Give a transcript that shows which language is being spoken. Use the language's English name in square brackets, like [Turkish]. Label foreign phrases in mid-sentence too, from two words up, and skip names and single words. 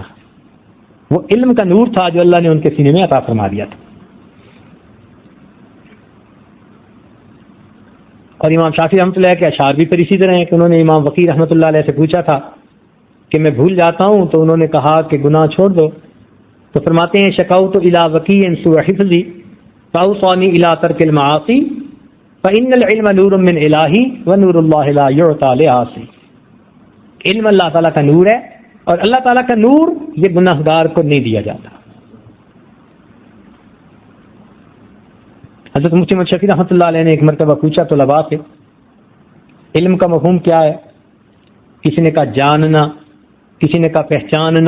[Urdu] وہ علم کا نور تھا جو اللہ نے ان کے سینے میں عطا فرما دیا تھا۔ اور امام شافعی رحمۃ اللہ کے اشعار بھی پھر اسی طرح ہیں کہ انہوں نے امام وقی رحمۃ اللہ علیہ سے پوچھا تھا کہ میں بھول جاتا ہوں، تو انہوں نے کہا کہ گناہ چھوڑ دو، تو فرماتے ہیں [Arabic] شکوت الی وقی سوء حفظی فاوصانی الی ترک المعاصی فإن العلم نور من الہی ونور اللہ لا یعطی لعاصی۔ [Urdu] علم اللہ تعالیٰ کا نور ہے، اور اللہ تعالیٰ کا نور یہ گناہگار کو نہیں دیا جاتا۔ حضرت مفتی محمد شفیع رحمۃ اللہ علیہ نے ایک مرتبہ پوچھا طلباء سے علم کا مفہوم کیا ہے؟ کسی نے کہا جاننا، کسی نے کہا پہچاننا۔